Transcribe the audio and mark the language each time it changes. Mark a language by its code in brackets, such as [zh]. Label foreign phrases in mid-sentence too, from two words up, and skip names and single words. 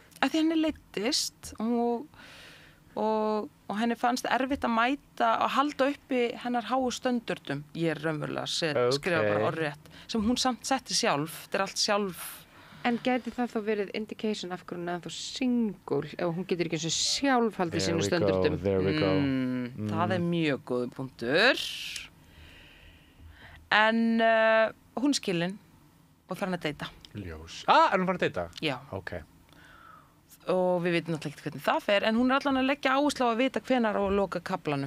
[is] Af því henni leiddist og henni fannst erfitt að mæta og halda uppi hennar háu stöndurdum. Ég er raunverulega að skrifa bara orðrétt sem hún samt setti sjálf. Þetta er allt sjálf. En gæti það þá verið indication af hverju hún er þá single ef hún getur ekki eins og sjálf haldið sínu stöndurdum? [en] There we go. [is] Það er mjög góð punktur. En hún er skilin og þarf hann að deyta. Ljós. Er hún bara að deyta? Já. Ok. Og við vitum náttúrulega ekki hvernig það fer, en hún er allan að leggja áherslu á að vita hvenær á að loka kaflanum.